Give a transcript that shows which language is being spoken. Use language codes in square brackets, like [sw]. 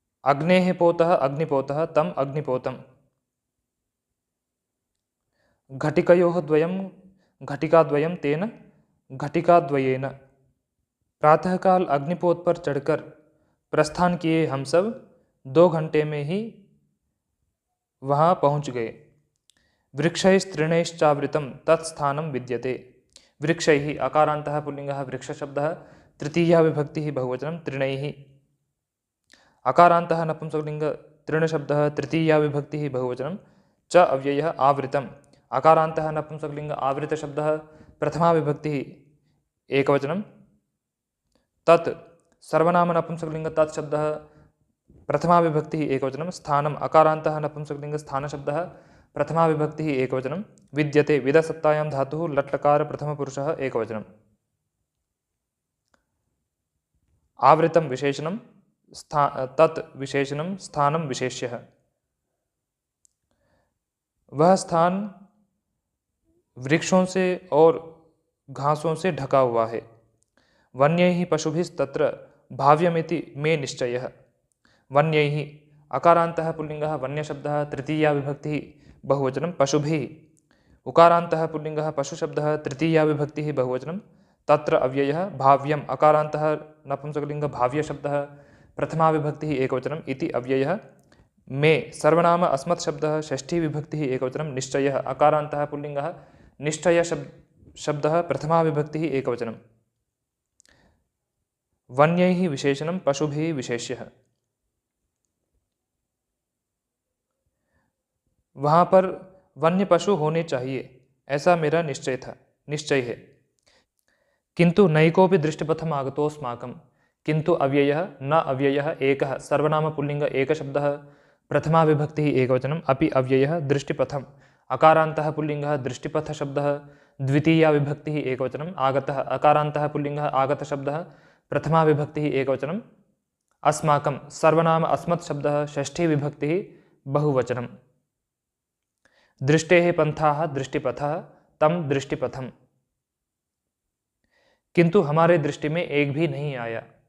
[sa] अग्नेः पोतः अग्निपोतः तम् अग्निपोतम्। घटिकयोः द्वयं घटिकाद्वयं तेन घटिकाद्वयेन। [hi] प्रातःकाल अग्निपोत पर चढ़कर प्रस्थान किए हम सब 2 घंटे में ही वहाँ पहुँच गए। [sa] वृक्षैस्तृणैश्चावृतं तत्स्थानं विद्यते। वृक्षैः अकारान्तः पुल्लिङ्गः वृक्षशब्दः तृतीया विभक्तिः बहुवचनं तृणैः। अकारान्तः नपुंसकलिङ्ग तृणशब्दः तृतीया विभक्तिः बहुवचनं च अव्ययः आवृतम्। अकारान्तः नपुंसकलिङ्ग आवृतशब्दः प्रथमा विभक्तिः एकवचनं तत् सर्वनाम नपुंसकलिङ्ग तत् शब्दः प्रथमा विभक्तिः एकवचनं स्थानम् अकारान्तः नपुंसकलिङ्ग स्थानशब्दः प्रथमा विभक्तिः एकवचनं विद्यते विदसत्तायां धातुः लट्लकार प्रथमपुरुषः एकवचनम्। आवृतं विशेषणं तत् विशेषणं स्थानं विशेष्यः। [hi] वह स्थान वृक्षों से और घासों से ढका हुआ है। [sa] वन्यैः पशुभिस्तत्र भाव्यमिति मे निश्चयः। वन्यैः अकारान्तः पुल्लिङ्गः वन्यशब्दः तृतीया विभक्तिः बहुवचनं पशुभिः। उकारान्तः पुल्लिङ्गः पशुशब्दः तृतीया विभक्तिः बहुवचनं तत्र अव्ययः भाव्यम्। अकारान्तः नपुंसकलिङ्ग भाव्यशब्दः प्रथमा विभक्तिः एकवचनम् इति अव्ययः। मे सर्वनाम अस्मत् शब्दः षष्ठी विभक्तिः एकवचनं निश्चयः। अकारान्तः पुल्लिङ्गः निश्चय शब्दः प्रथमा विभक्तिः एकवचनं। वन्यैः विशेषणं पशुभिः विशेष्यः। [hi] वहाँ पर वन्य पशु होने चाहिए ऐसा मेरा निश्चय है। [sa] किंतु नैकोपि दृष्टिपथम आगतोऽस्माकं। किंतु अव्ययः न अव्ययः एकः सर्वनाम पुल्लिङ्ग एकशब्दः प्रथमा विभक्तिः एकवचनम् अपि अव्ययः दृष्टिपथम्। अकारान्तः पुल्लिङ्गः दृष्टिपथशब्दः द्वितीया विभक्तिः एकवचनम् आगतः। अकारान्तः पुल्लिङ्गः आगतशब्दः प्रथमा विभक्तिः एकवचनम्। अस्माकं सर्वनाम अस्मत् शब्दः षष्ठी विभक्तिः बहुवचनम्। दृष्टेः पंथाः दृष्टिपथः तम दृष्टिपथम्। [hi] किंतु हमारे दृष्टि में एक भी नहीं आया।